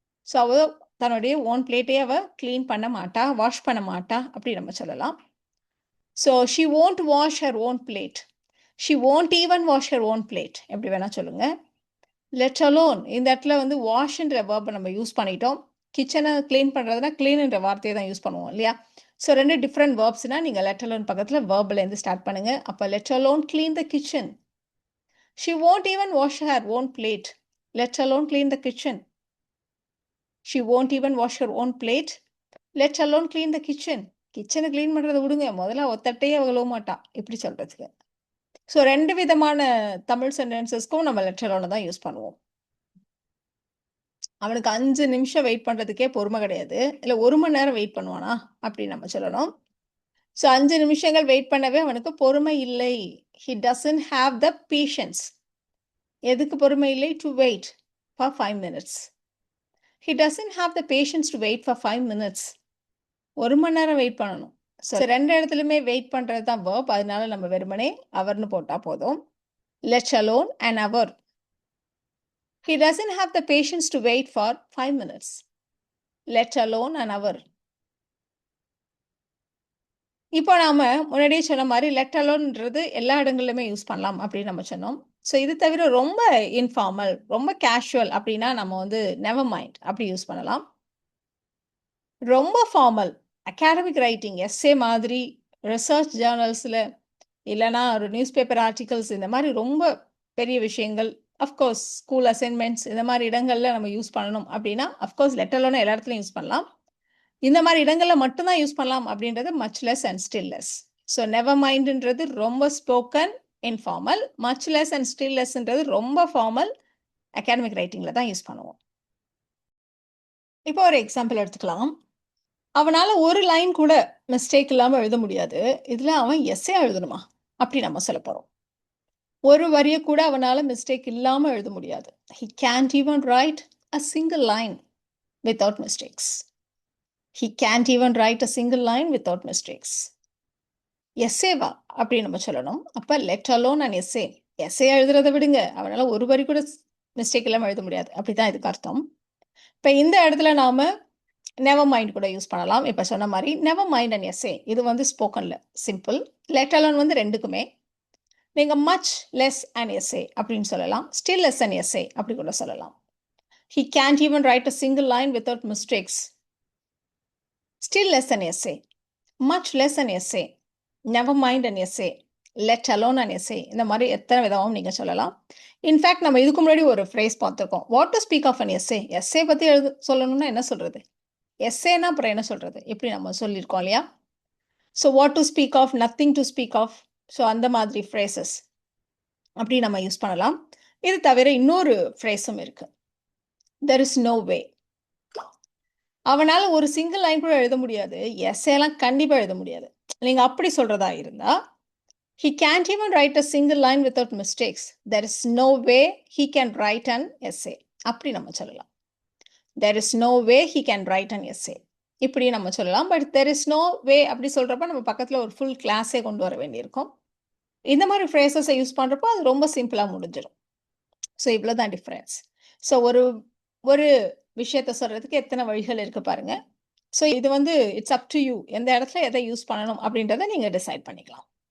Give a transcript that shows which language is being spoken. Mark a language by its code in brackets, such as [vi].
[ta] So அவ தன்னுடைய own பிளேட்டையே அவ கிளீன் பண்ண மாட்டா, வாஷ் பண்ண மாட்டா அப்படி நம்ம சொல்லலாம். [en] So she won't wash her own plate. She won't even wash her own plate. [ta] எப்படி வேணா சொல்லுங்க. லெட் அலோன் இந்த இடத்துல வந்து வாஷ்ன்ற வேர்பை நம்ம யூஸ் பண்ணிட்டோம். கிச்சனை கிளீன் பண்ணுறதுனா கிளீன்ன்ற வார்த்தையை தான் யூஸ் பண்ணுவோம் இல்லையா? ஸோ 2 டிஃப்ரெண்ட் வேர்ப்ஸ்னா நீங்கள் லெட் அலோன் பக்கத்தில் வேர்ப்லேருந்து ஸ்டார்ட் பண்ணுங்க. [en] அப்போ let alone clean the kitchen. She won't even wash her own plate. Let alone clean the kitchen. She won't even wash her own plate. Let alone clean the kitchen. [ta] கிச்சனை clean பண்ணுறதை விடுங்க, முதல்ல ஒத்தட்டையே கழுவ மாட்டா இப்படி சொல்கிறதுக்கு. ஸோ 2 விதமான தமிழ் சென்டென்சஸ்க்கும் நம்ம லெட் அலோனை தான் யூஸ் பண்ணுவோம். அவனுக்கு 5 நிமிஷம் வெயிட் பண்றதுக்கே பொறுமை கிடையாது. இல்ல 1 மணி நேரம் வெயிட் பண்ணுவானா? அப்படின்னு நம்ம சொல்லணும். ஸோ 5 நிமிஷங்கள் வெயிட் பண்ணவே அவனுக்கு பொறுமை இல்லை. [en] He doesn't have the patience. [ta] எதுக்கு பொறுமை இல்லை? [en] To wait for 5 minutes. He doesn't have the patience to wait for 5 minutes. [ta] 1 மணி நேரம் வெயிட் பண்ணணும். ஸோ 2 இடத்துலயுமே வெயிட் பண்றது தான் verb. அதனால நம்ம வெறுமனே அவர்னு போட்டா போதும். [en] Let alone an hour. He doesn't have the patience to wait for 5 minutes. Let alone an hour. [ta] இப்போ நாம முன்னாடியே சொன்ன மாதிரி லெட் அலோன்ன்றது எல்லா இடங்கள்லையுமே யூஸ் பண்ணலாம் அப்படின்னு நம்ம சொன்னோம். ஸோ இது தவிர ரொம்ப இன்ஃபார்மல், ரொம்ப கேஷுவல் அப்படின்னா நம்ம வந்து நெவர் மைண்ட் அப்படி யூஸ் பண்ணலாம். ரொம்ப ஃபார்மல், அகாடமிக் ரைட்டிங், எஸ்ஸே மாதிரி, ரிசர்ச் ஜேர்னல்ஸில் இல்லைனா ஒரு நியூஸ் பேப்பர் ஆர்டிகல்ஸ் இந்த மாதிரி ரொம்ப பெரிய விஷயங்கள், அஃப்கோர்ஸ் ஸ்கூல் அசைன்மெண்ட்ஸ் இந்த மாதிரி இடங்களில் நம்ம யூஸ் பண்ணணும் அப்படின்னா அஃப்கோர்ஸ் லெட் அலோனை எல்லா இடத்துலையும் யூஸ் பண்ணலாம். இந்த மாதிரி இடங்கள்ல மட்டும்தான் யூஸ் பண்ணலாம் அப்படின்றது much less and still less. So never மைண்ட்ன்றது ரொம்ப spoken informal, much less and still லெஸ்ன்றது ரொம்ப ஃபார்மல் அகாடமிக் ரைட்டிங்ல தான் யூஸ் பண்ணுவோம். இப்போ ஒரு எக்ஸாம்பிள் எடுத்துக்கலாம். அவனால ஒரு லைன் கூட மிஸ்டேக் இல்லாமல் எழுத முடியாது. இதுல அவன் எஸ்ஸே எழுதணுமா அப்படி நம்ம சொல்ல போறோம். ஒரு வரியை கூட அவனால மிஸ்டேக் இல்லாம எழுத முடியாது. [en] He can't even write a single line without mistakes. He can't even write a single line without mistakes. [ta] எஸ்ஸேவா அப்படின்னு நம்ம சொல்லணும். அப்ப [en] Let alone and essay. [ta] Essay எழுதுறதை விடுங்க, அவனால ஒரு வரி கூட மிஸ்டேக் இல்லாமல் எழுத முடியாது. அப்படிதான் இதுக்கு அர்த்தம். இப்போ இந்த இடத்துல நாம நெவர் மைண்ட் கூட யூஸ் பண்ணலாம். இப்போ சொன்ன மாதிரி [en] never mind and essay [ta] இது வந்து ஸ்போக்கன்ல சிம்பிள். லெட் அலோன் வந்து ரெண்டுக்குமே நீங்க [en] much less and essay [ta] அப்படின்னு சொல்லலாம். [en] still less and essay [ta] அப்படி கூட சொல்லலாம். [en] He can't even write a single line without mistakes. Still less an essay, much less an essay, never mind an essay, let alone an essay. [ta] இந்த மாதிரி எத்தனை விதமும் நீங்க சொல்லலாம். இன்ஃபேக்ட் நம்ம இதுக்கு முன்னாடி ஒரு ஃப்ரேஸ் பார்த்துருக்கோம். [en] What to speak of an essay. [ta] Essay பற்றி சொல்லணும்னா என்ன சொல்றது? எஸ்ஸேனா அப்புறம் என்ன சொல்றது? இப்படி நம்ம சொல்லியிருக்கோம் இல்லையா? [en] So what to speak of, nothing to speak of. [ta] So அந்த மாதிரி ஃப்ரேசஸ் அப்படி நம்ம யூஸ் பண்ணலாம். இது தவிர இன்னொரு ஃப்ரேஸும் இருக்கு. [en] There is no way. [ta] அவனால ஒரு சிங்கிள் லைன் கூட எழுத முடியாது. எஸ்ஸேலாம் கண்டிப்பா எழுத முடியாது. நீங்க அப்படி சொல்றதா இருந்தா [en] he can't even write a single line without mistakes. There is no way he can write an essay. [ta] அப்படி நம்ம சொல்லலாம். [en] There is no way he can write an essay. [ta] இப்படி நம்ம சொல்லலாம். பட் [en] there is no way [ta] அப்படி சொல்றப்ப நம்ம பக்கத்துல ஒரு ஃபுல் கிளாஸே கொண்டு வர வேண்டியிருக்கும். இந்த மாரி ஃப்ரேசஸ யூஸ் பண்றப்போ அது ரொம்ப சிம்பிளா முடிஞ்சிரும். ஸோ இவ்வளோதான் டிஃபரன்ஸ். ஸோ ஒரு ஒரு விஷயத்த சொல்றதுக்கு எத்தன வழிகள் இருக்கு பாருங்க. ஸோ இது வந்து [en] It's up to you. [ta] எந்த இடத்துல எத யூஸ் பண்ணணும் அப்படின்றத நீங்க டிசைட் பண்ணிக்கலாம்.